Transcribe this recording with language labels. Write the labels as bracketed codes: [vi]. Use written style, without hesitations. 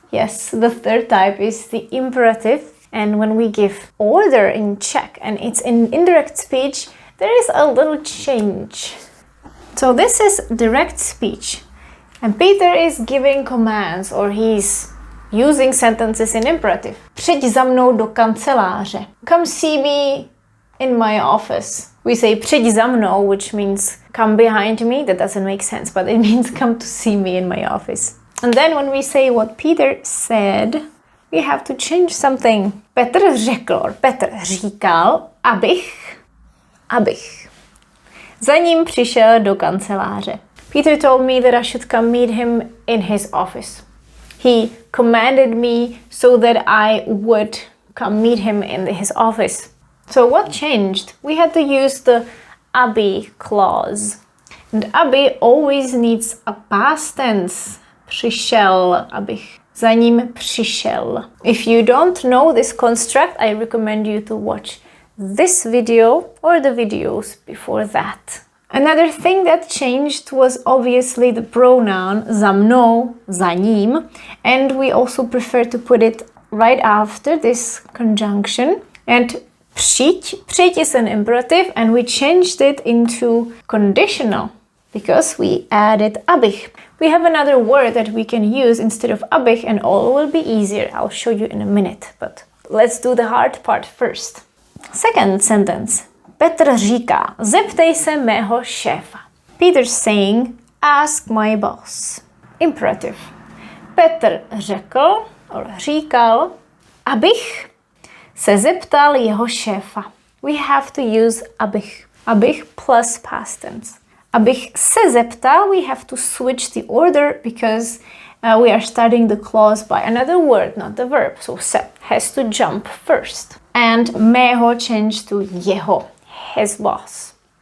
[en] Yes, the third type is the imperative, and when we give order in Czech and it's in indirect speech, there is a little change. So this is direct speech, and Peter is giving commands, or he's using sentences in imperative. [cs] Přijď za mnou do kanceláře. [en] Come see me in my office. We say [cs] přijď za mnou, [en] which means come behind me. That doesn't make sense, but it means come to see me in my office. And then when we say what Peter said, we have to change something. [cs] Petr řekl, [en] or [cs] Petr říkal, abych za ním přišel do kanceláře. [en] Peter told me that I should come meet him in his office. He commanded me so that I would come meet him in his office. So what changed? We had to use the aby clause. And aby always needs a past tense. [cs] Přišel, abych za ním přišel. [en] If you don't know this construct, I recommend you to watch this video or the videos before that. Another thing that changed was obviously the pronoun za mnou, za ním, and we also prefer to put it right after this conjunction. And přijď is an imperative, and we changed it into conditional because we added abych. We have another word that we can use instead of abych, and all will be easier. I'll show you in a minute, but let's do the hard part first. Second sentence. [cs] Petr říká, zeptej se mého šéfa. [en] Peter's saying, ask my boss. Imperative. [cs] Petr řekl, říkal, abych se zeptal jeho šéfa. [en] We have to use abych. Abych plus past tense. [cs] Abych se zeptal, [en] we have to switch the order because we are starting the clause by another word, not the verb. So se has to jump first. And mého changed to jeho, his boss.